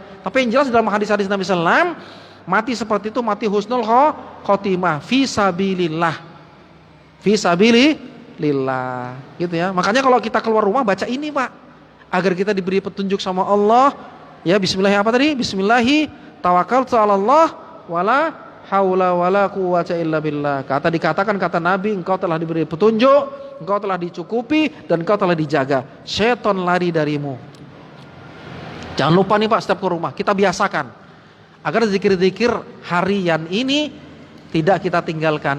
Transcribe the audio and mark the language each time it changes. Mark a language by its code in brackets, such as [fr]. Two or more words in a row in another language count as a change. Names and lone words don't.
[id] Tapi yang jelas dalam hadis-hadis Nabi SAW, mati seperti itu mati [ar] حسن الخاتمة, [id] fisabilillah. Fisabilillah gitu ya. Makanya kalau kita keluar rumah baca ini Pak, agar kita diberi petunjuk sama Allah. Ya bismillah apa tadi? [ar] بسم الله توكلت على الله ولا حول ولا قوة إلا بالله. [id] Dikatakan kata Nabi, engkau telah diberi petunjuk, engkau telah dicukupi, dan engkau telah dijaga. Setan lari darimu. Jangan lupa nih Pak, setiap ke rumah kita biasakan agar zikir-zikir harian ini tidak kita tinggalkan.